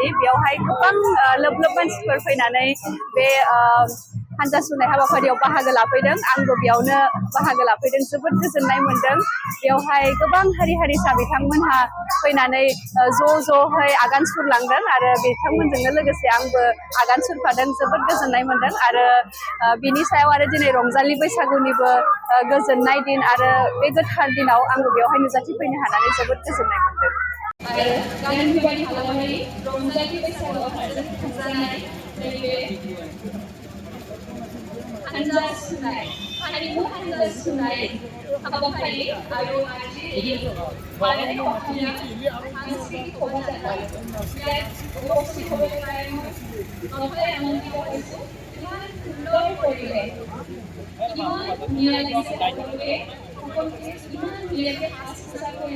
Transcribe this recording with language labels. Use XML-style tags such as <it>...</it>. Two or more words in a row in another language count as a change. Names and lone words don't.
<brx>बेयावहाय गोबां लोब लोब मानसिफोर फैनानै बे हान्जा सुरनाय हाबाफारियाव बाहागो लाफैदों आंबो बेयावनो बाहागो लाफैदों जोबोद गोजोननाय मोनदों बेयावहाय गोबां हारि हारिसा बिथांमोनहा फैनानै ज'है आगान सुरलांदों आरो बिथांमोनजोंनो लोगोसे आंबो आगान सुरफादों जोबोद गोजोननाय मोनदों आरो बिनि सायाव आरो दिनै रंजालि बैसागुनिबो गोजोननाय दिन आरो बे गोथार दिनाव आंबो बेवहाय नुजाथिफैनो हानानै जोबोद गोजोननाय मोनदों आरो गान्धीबारि हालामारि रंजालि बैसागु आफादजों खुंजानाय नैबे हान्जा सुरनाय हारिमु हान्जा सुरनाय हाबाफारि</brx> <as>আৰু আজিৰ এই ভাৰতীয় অসমীয়া সাংস্কৃতিক শোভাযাত্ৰা ইয়াত উপস্থিত হ'বলৈ পাই মই নথৈ আনন্দিত হৈছোঁ ইমান সুন্দৰ পৰিৱেশ ইমান ধুনীয়া লাগিছে সকলোকে ইমান ধুনীয়াকৈ সাজ পোছাক কৰি</as>